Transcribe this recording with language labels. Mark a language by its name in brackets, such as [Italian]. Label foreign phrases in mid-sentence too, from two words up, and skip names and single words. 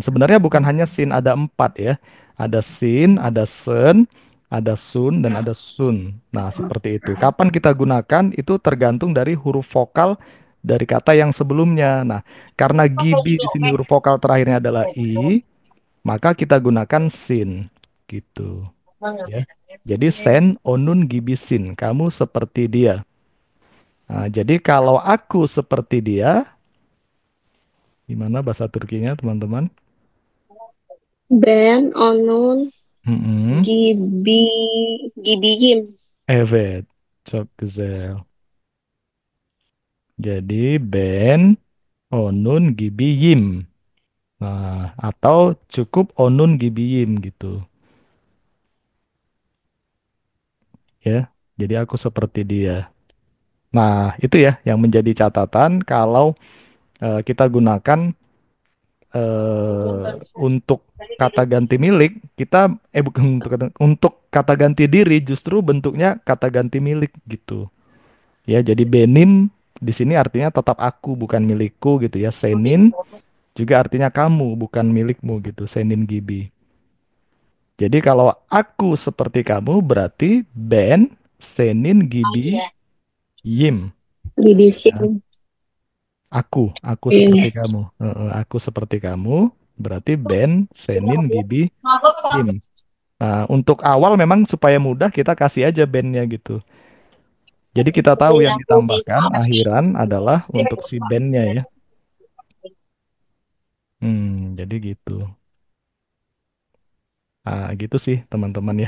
[Indonesian] Sebenarnya bukan hanya sin, ada empat ya. Ada sin, ada sen, ada sun, dan ada sun. Nah, seperti itu. Kapan kita gunakan itu tergantung dari huruf vokal dari kata yang sebelumnya. Nah, karena gibi di sini huruf vokal terakhirnya adalah i, maka kita gunakan sin gitu ya. Jadi [Turkish] sen, onun, gibi, [Indonesian] sin. Kamu seperti dia. Nah, jadi kalau aku seperti dia, gimana bahasa Turkinya, teman-teman? [Turkish] Ben, onun, Mm-mm. gibi, gibiyim. Evet, çok güzel. Jadi ben, onun gibiyim. [Indonesian] Nah, atau cukup [Turkish] onun gibiyim [Indonesian] gitu, ya. Jadi aku seperti dia. Nah, itu ya yang menjadi catatan kalau kita gunakan untuk kata ganti milik, kita bukan untuk kata ganti diri justru bentuknya kata ganti milik gitu. Ya, jadi benim di sini artinya tetap aku bukan milikku gitu ya. Senin juga artinya kamu bukan milikmu gitu. [Turkish] Senin gibi. [Indonesian] Jadi kalau aku seperti kamu berarti [Turkish] ben senin gibi yim. [Indonesian] Ya. [Turkish] Gibisin. [Indonesian] Aku seperti Iya. kamu. Aku seperti kamu berarti [Turkish] ben senin gibi yim. [Indonesian] Nah, untuk awal memang supaya mudah kita kasih aja bandnya gitu. Jadi kita tahu yang ditambahkan akhiran adalah untuk si bandnya ya. Jadi gitu. Nah, gitu sih teman-teman ya.